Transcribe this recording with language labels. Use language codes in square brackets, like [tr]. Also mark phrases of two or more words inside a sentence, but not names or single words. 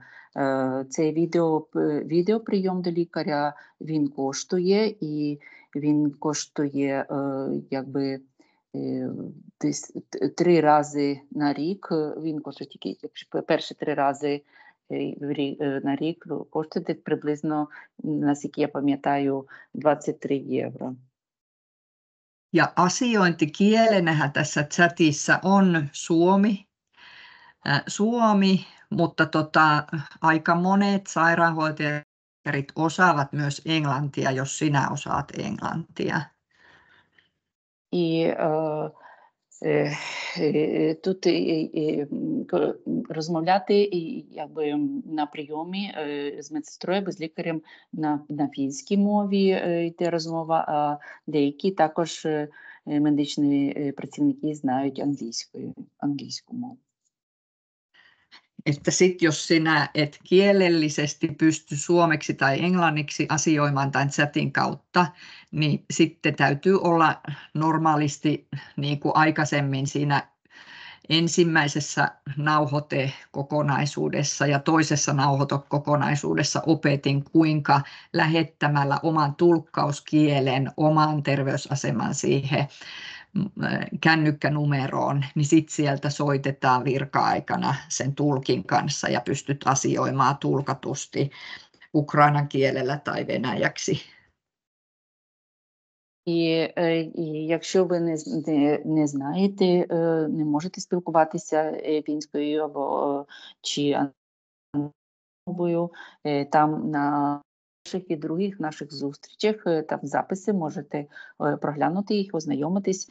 [uk] Цей відеоприйом до лікаря, він коштує, і він коштує якби десь 3 рази на рік. Він коштує тільки перші 3 рази на рік, коштує десь приблизно, наскільки я пам'ятаю, 23 €. [fi] Ja asiointikielenähän tässä chatissa on suomi, mutta aika monet sairaanhoitajat osaavat myös englantia, jos sinä osaat englantia. [uk] І тут розмовляти якби на прийомі з медсестрою або з лікарем на фінській мові йде розмова, а деякі також медичні працівники знають англійську мову. [fi] Että sit jos sinä et kielellisesti pysty suomeksi tai englanniksi asioimaan tämän chatin kautta, niin sitten täytyy olla normaalisti niin kuin aikaisemmin siinä ensimmäisessä nauhoitekokonaisuudessa ja toisessa nauhoitekokonaisuudessa opetin, kuinka lähettämällä oman tulkkauskielen, oman terveysaseman siihen kännykkänumeroon, niin sitten sieltä soitetaan virka-aikana sen tulkin kanssa ja pystyt asioimaan tulkatusti ukrainan kielellä tai venäjäksi. [uk] І якщо ви не знаєте, не можете спілкуватися фінською або чи мовою, там на перших і других наших зустрічах, там записи, можете проглянути їх, ознайомитись.